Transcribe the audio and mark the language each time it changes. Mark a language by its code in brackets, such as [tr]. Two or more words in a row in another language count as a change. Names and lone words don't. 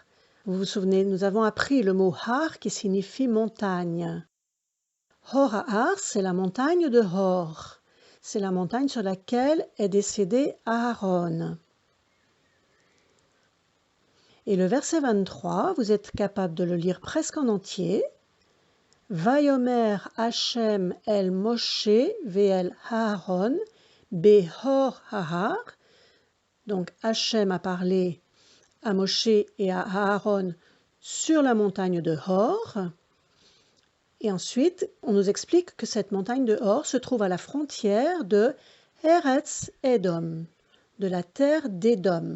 [fr] Vous vous souvenez, nous avons appris le mot Har qui signifie montagne. Hor Ahar, c'est la montagne de Hor. c'est la montagne sur laquelle est décédé Aaron. Et le verset 23, vous êtes capable de le lire presque en entier. [he] ויאמר ה' אל משה ואל אהרן בהר ההר. [fr] Donc Hashem a parlé à Moshe et à Aaron sur la montagne de Hor. Et ensuite, on nous explique que cette montagne de Hor se trouve à la frontière de [he] ארץ אדום, [fr] de la terre d'Édom.